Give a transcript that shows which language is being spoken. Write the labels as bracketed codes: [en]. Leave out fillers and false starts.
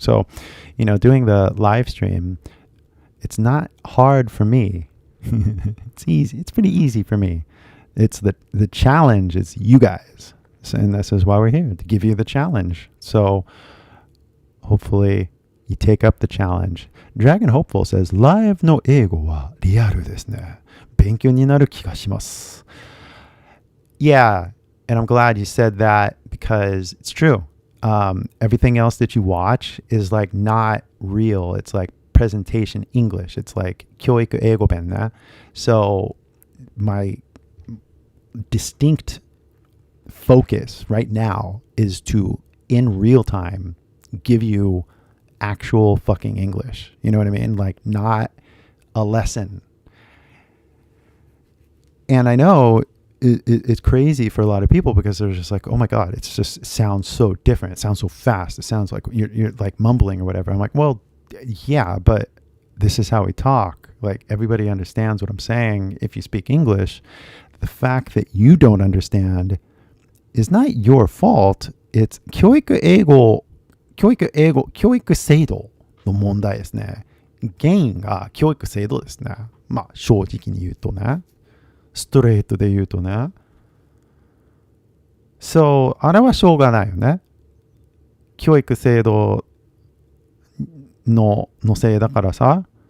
[en] So, doing the live stream, it's not hard for me. It's easy. It's pretty easy for me. It's the challenge is you guys. And this is why we're here, to give you the challenge. So hopefully you take up the challenge. [ja] Dragon Hopeful says, ライブの英語はリアルですね。勉強になる気がします。 [en] Yeah, and I'm glad you said that because it's true. Everything else that you watch is like not real. It's like presentation English. It's like [ja] 教育英語弁ね。 [en] So my distinct focus right now is to, in real time, give you actual fucking English. You know what I mean? Like not a lesson. And I know it's crazy for a lot of people because they're just like, oh my God, it sounds so different. It sounds so fast. It sounds like you're like mumbling or whatever. I'm like, well, yeah, but this is how we talk. Like everybody understands what I'm saying if you speak English. The fact that you don't understand is not your fault. [ja] It's 教育制度の問題ですね。原因が教育制度ですね。まあ正直に言うとね。ストレートで言うとね。そう、あれはしょうがないよね。教育制度のせいだからさ。